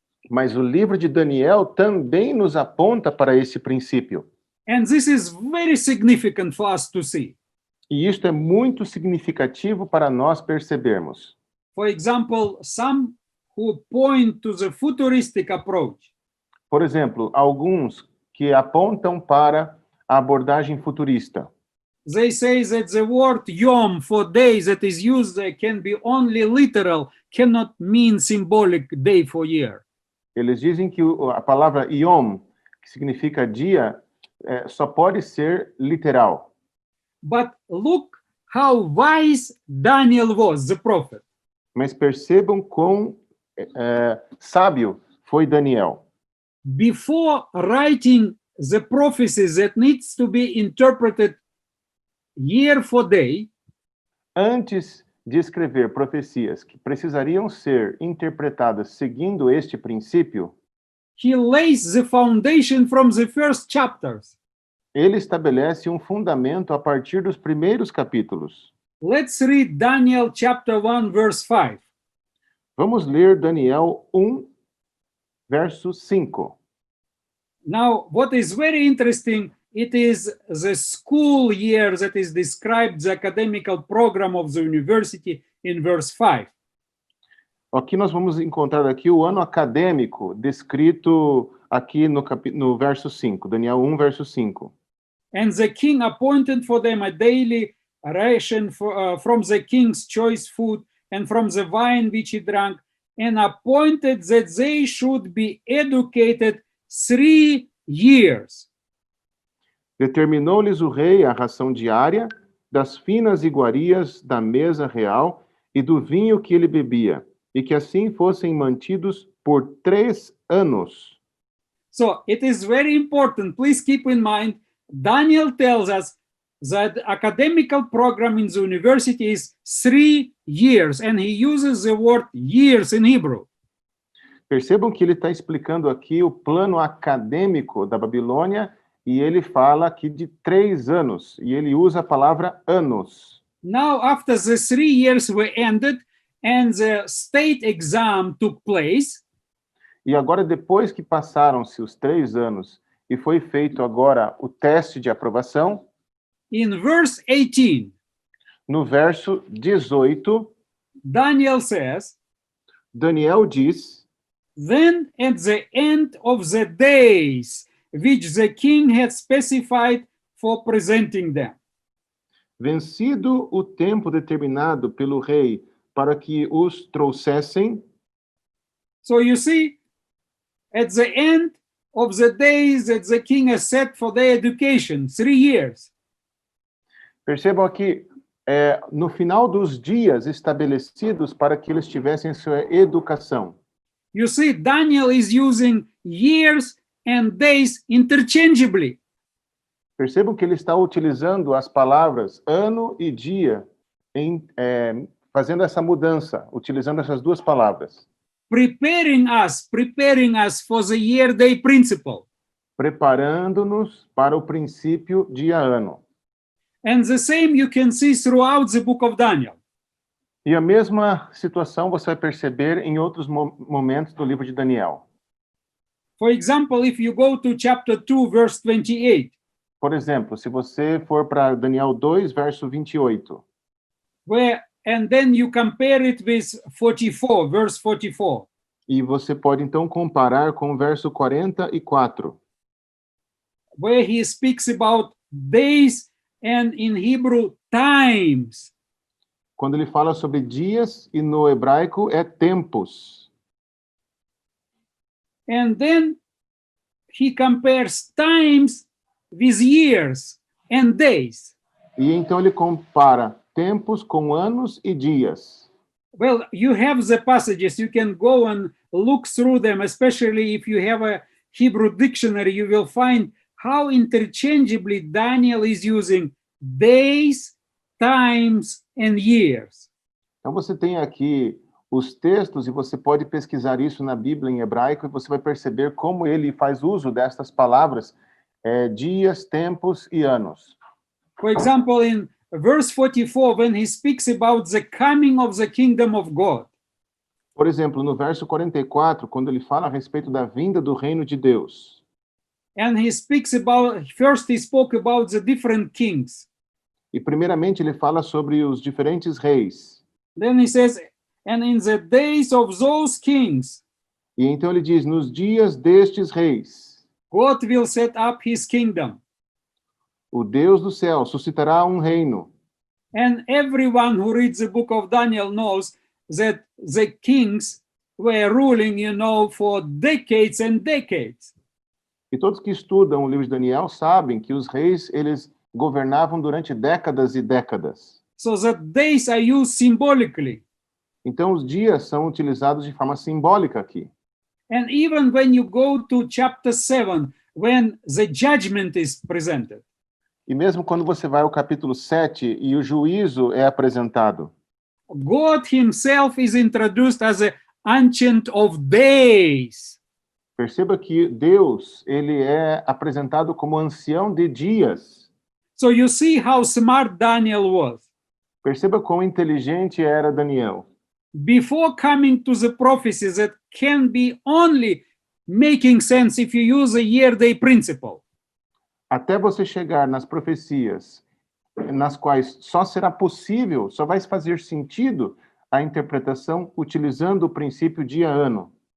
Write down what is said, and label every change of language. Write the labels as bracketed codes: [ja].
[pt] Mas o livro de Daniel também nos aponta para esse princípio. [en] And this is very significant for us to see. [pt] E isto é muito significativo para nós percebermos. [en] For example, some who point to the futuristic approach. [pt] Por exemplo, alguns que apontam para a abordagem futurista. [en] They say that the word yom for day that is used there can be only literal, cannot mean symbolic day for year. [pt] Eles dizem que a palavra yom, que significa dia, só pode ser literal. [en] But look how wise Daniel was, the prophet. [pt] Mas percebam quão sábio foi Daniel. [en] Before writing the prophecies that needs to be interpreted year for day, [pt] Antes de escrever profecias que precisariam ser interpretadas seguindo este princípio, [en] he lays the foundation from the first chapters. [pt] ele estabelece um fundamento a partir dos primeiros capítulos. [en] Let's read Daniel chapter 1, verse 5. [pt] Vamos ler Daniel 1, verso 5. [en] Now, what is very interesting, it is the school year that is described, the academical program of the university in verse 5. [pt] Aqui nós vamos encontrar aqui o ano acadêmico descrito aqui no verso 5, Daniel 1, verso 5. [en] And the king appointed for them a daily ration from the king's choice food and from the wine which he drank, and appointed that they should be educated 3 years. [pt] Determinou-lhes o rei a ração diária, das finas iguarias da mesa real e do vinho que ele bebia, e que assim fossem mantidos por 3 anos. [en] So it is very important. Please keep in mind, Daniel tells us that the academical program in the university is 3 years, and he uses the word years in Hebrew. [pt] Percebam que ele está explicando aqui o plano acadêmico da Babilônia, e ele fala aqui de 3 anos, e ele usa a palavra anos. [en] Now, after the 3 years were ended and the state exam took place, [pt] E agora, depois que passaram-se os 3 anos, e foi feito agora o teste de aprovação, [en] in verse 18, [pt] no verso 18, [en] Daniel says, [pt] Daniel diz: [en] then at the end of the days which the king had specified for presenting them. [pt] vencido o tempo determinado pelo rei para que os trouxessem. [en] So you see, at the end of the days that the king has set for their education, 3 years, [pt] Percebam aqui, no final dos dias estabelecidos para que eles tivessem sua educação. [en] you see Daniel is using years and days interchangeably. [pt] Percebam que ele está utilizando as palavras ano e dia, fazendo essa mudança, utilizando essas duas palavras. [en] preparing us for the year-day principle. [pt] Preparando-nos para o princípio dia-ano. [en] And the same you can see throughout the book of Daniel. [pt] E a mesma situação você vai perceber em outros momentos do livro de Daniel. [en] For example, if you go to chapter 2, verse 28, [pt] Por exemplo, se você for para Daniel 2, verso 28, [en] and then you compare it with 44, verse 44. [pt] e você pode então comparar com o verso 44, [en] Where he speaks about days and in Hebrew, times. [pt] Quando ele fala sobre dias, e no hebraico é tempos. [en] And then he compares times with years and days. [pt] E então ele compara tempos com anos e dias. [en] Well, you have the passages, you can go and look through them, especially if you have a Hebrew dictionary, you will find how interchangeably Daniel is using days, times, and years. [pt] Então você tem aqui os textos e você pode pesquisar isso na Bíblia em hebraico e você vai perceber como ele faz uso destas palavras, dias, tempos e anos. [en] For example, in verse 44, when he speaks about the coming of the kingdom of God, [pt] Por exemplo, no verso 44, quando ele fala a respeito da vinda do reino de Deus. [en] and he speaks about, first he spoke about the different kings. [pt] E primeiramente ele fala sobre os diferentes reis. [en] Then he says, and in the days of those kings, [pt] E então ele diz, nos dias destes reis, [en] God will set up his kingdom. [pt] o Deus do céu suscitará um reino. [en] And everyone who reads the book of Daniel knows that the kings were ruling, for decades and decades. [pt] E todos que estudam o livro de Daniel sabem que os reis, eles governavam durante décadas e décadas. [en] So that days are used symbolically. [pt] Então os dias são utilizados de forma simbólica aqui. [en] And even when you go to chapter 7, when the judgment is presented, [pt] E mesmo quando você vai ao capítulo 7 e o juízo é apresentado, [en] God himself is introduced as the Ancient of Days. [pt] perceba que Deus, ele é apresentado como ancião de dias. [en] So you see how smart Daniel was. [pt] Perceba quão inteligente era Daniel. [en] Before coming to the prophecies that can be only making sense if you use a year-day principle. [pt] Até você chegar nas profecias, nas quais só será possível, só vai fazer sentido a interpretação utilizando o princípio dia-ano.